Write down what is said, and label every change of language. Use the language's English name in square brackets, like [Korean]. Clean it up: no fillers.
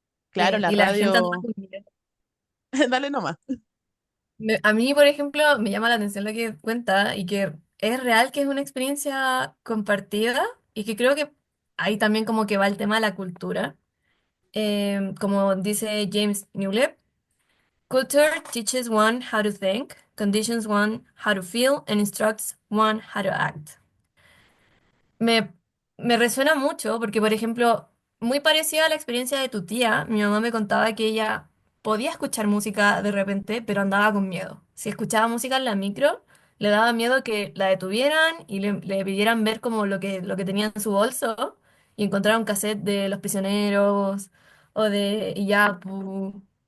[Spanish] Claro, la Y la gente andaba radio, con miedo. dale nomás. A mí, por ejemplo, me llama la atención lo que cuenta y que es real que es una experiencia compartida y que creo que ahí también como que va el tema de la cultura. Como dice [English] James Newlip, culture teaches one how to think, conditions one how to feel, and instructs one how to act. [Spanish] Me, me resuena mucho porque, por ejemplo, muy parecida a la experiencia de tu tía, mi mamá me contaba que ella podía escuchar música de repente, pero andaba con miedo. Si escuchaba música en la micro, le daba miedo que la detuvieran y le pidieran ver como lo que tenía en su bolso y encontrar un cassette de Los Prisioneros o de Iyapu.